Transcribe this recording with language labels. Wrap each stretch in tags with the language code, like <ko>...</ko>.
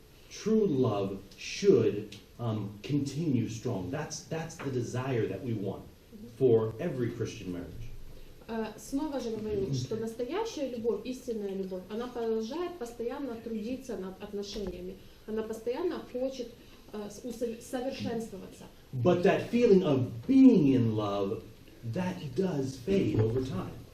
<en>True love should continue strong. That's the desire that we want for every Christian marriage.</en> <ru>Снова же говорю, что настоящая любовь, истинная любовь, она продолжает постоянно трудиться над отношениями. Она постоянно хочет совершенствоваться.</ru> <en>But that feeling of being in love, that does fade over time.</en>